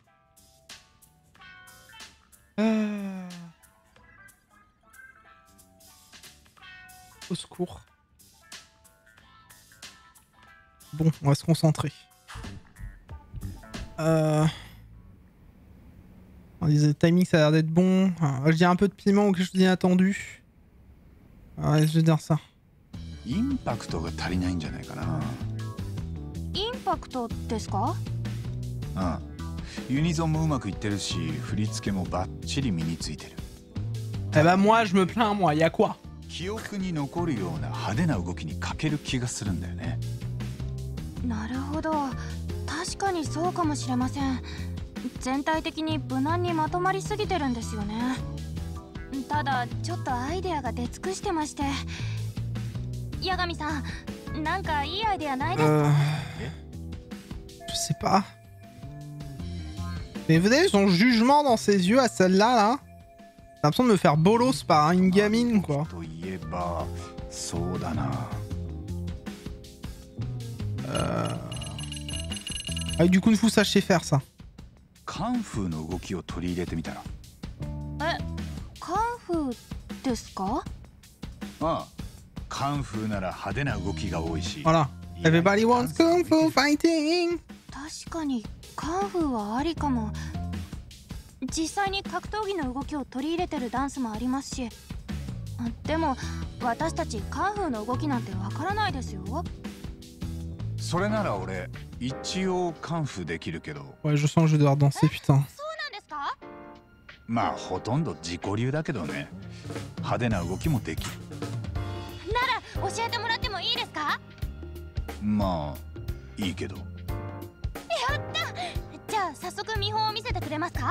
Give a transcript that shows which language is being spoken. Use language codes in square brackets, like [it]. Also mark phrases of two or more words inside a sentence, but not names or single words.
[fr] Au secours. Bon, on va se concentrer. On disait le timing, ça a l'air d'être bon. Je dirais un peu de piment ou quelque chose d'inattendu. Ouais, je vais dire ça. [ja] インパクトが足りないんじゃないかな。インパクトですか？ああ、ユニゾンもうまくいってるし、振り付けもバッチリ身についてる。 [fr] Eh ben moi je me plains moi, y a quoi? [ja] 記憶に残るような派手な動きに欠ける気がするんだよね。なるほど、確かにそうかもしれません。全体的に無難にまとまりすぎてるんですよね。ただちょっとアイデアが出尽くしてまして。八神さん、なんかいいアイデアないですか？ [fr] Je sais pas. Mais vous avez son jugement dans ses yeux à celle-là, là. J'ai l'impression de me faire bolos par une gamine, quoi. Avec du kung fu, ça je sais faire ça. [ja] カンフーの動きを取り入れてみたら。カンフーですか？ああ、カンフーなら派手な動きが多いし。 [fr] Voilà. [en] Everybody wants kung fu fighting. [ja] 確かにカンフーはありかも。実際に格闘技の動きを取り入れてるダンスもありますし。でも私たちカンフーの動きなんてわからないですよ。それなら俺一応カンフーできるけど。 [fr] Ouais, je sens que je vais devoir danser, putain. [ja] そうなんですか？まあほとんど自己流だけどね。派手な動きもできる。なら教えてもらってもいいですか？まあいいけど。やった！じゃあ早速見本を見せてくれますか？